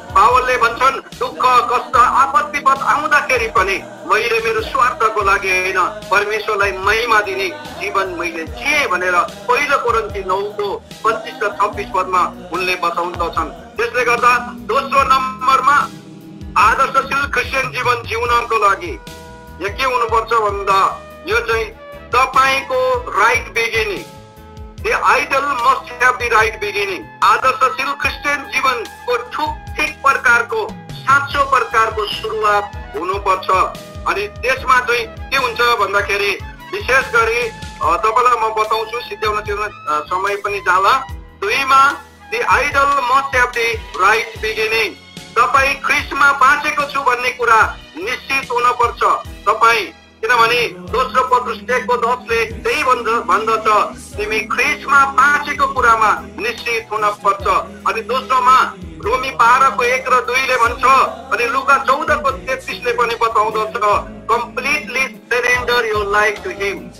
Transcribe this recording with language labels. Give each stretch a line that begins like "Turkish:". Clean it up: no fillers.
Nepali: पावलले भन्छन्, दुःख कष्ट आपत्तिपद आउँदाखेरि पनि मैले मेरो स्वार्थको लागि होइन, परमेश्वरलाई महिमा दिने जीवन मैले जिए भनेर पहिलो कोरिन्थी 9 को 25 र 26 पदमा उनले बताउँदछन्। त्यसले गर्दा दोस्रो नम्बरमा आदर्शशील क्रिस्चियन जीवन जिउनको लागि यहाँ के हुनुपर्छ भन्दा यो चाहिँ तपाईको right beginning.
English: The idol must have the right beginning.
Nepali: आदर्शशील Christian जीवनको ठिक प्रकारको साँचो प्रकारको सुरुवात हुनुपर्छ। अनि त्यसमा चाहिँ के हुन्छ भन्दाखेरि विशेष गरी तपाईलाई म बताउँछु, सिध्याउन समय पनि जाला।
English: 2 मा the idol must have the right beginning.
Nepali: तपाई ख्रीष्टमा बाँचेको छु भन्ने कुरा निश्चित हुनुपर्छ तपाई, किनभने दोस्रो पत्रुस 1 को 10 ले त्यही भन्दछ, तिमी ख्रीष्टमा बाँचेको कुरामा निश्चित हुनुपर्छ। अनि दोस्रोमा रोमी 12 को 1 र 2 ले भन्छ, अनि लुका 14 को 33 ले पनि बताउँदछ,
English: Completely surrender your life to him.